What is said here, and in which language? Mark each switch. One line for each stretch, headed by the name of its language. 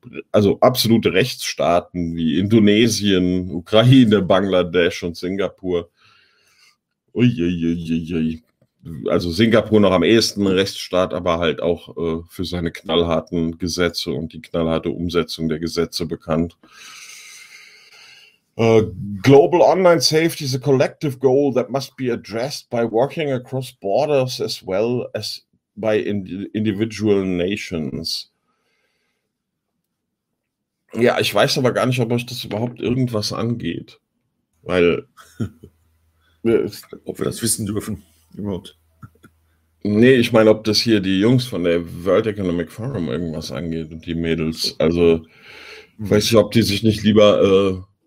German: Also absolute Rechtsstaaten wie Indonesien, Ukraine, Bangladesch und Singapur. Uiuiuiui. Also Singapur noch am ehesten Rechtsstaat, aber halt auch für seine knallharten Gesetze und die knallharte Umsetzung der Gesetze bekannt.
English: Global Online Safety is a collective goal that must be addressed by working across borders as well as by individual nations.
German: Ja, ich weiß aber gar nicht, ob euch das überhaupt irgendwas angeht. Weil. Ob wir das wissen dürfen, überhaupt. Nee, ich meine, ob das hier die Jungs von der World Economic Forum irgendwas angeht und die Mädels. Also, weiß ich, ob die sich nicht lieber